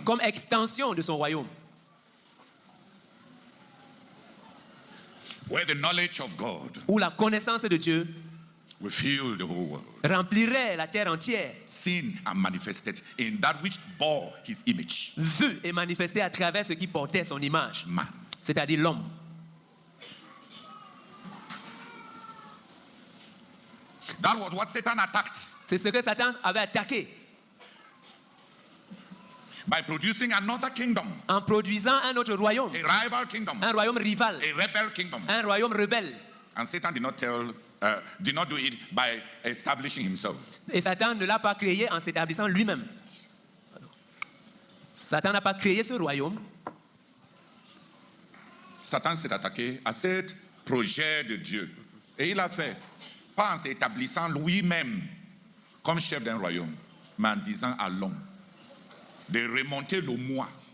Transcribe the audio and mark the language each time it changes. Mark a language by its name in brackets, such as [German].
[French] comme extension de son royaume, [English] Where the knowledge of God [French] où la connaissance de Dieu [English] will fill the whole world. [French] remplirait la terre entière, [English] Seen and manifested in that which bore his image. [French] vue et manifestée à travers ce qui portait son image, [English] Man. [French] c'est-à-dire l'homme. [English] That was what Satan attacked [French] C'est ce que Satan avait attaqué [English] by producing another kingdom, [French] en produisant un autre royaume, [English] a rival kingdom, [French] un royaume rival, [English] a rebel kingdom. [French] un royaume rebelle. [English] And Satan did not do it by establishing himself. [French] Et Satan ne l'a pas créé en s'établissant lui-même. Satan n'a pas créé ce royaume. Satan s'est attaqué à ce projet de Dieu. Et il a fait, pas en s'établissant lui-même comme chef d'un royaume, mais en disant à l'homme de remonter le moi.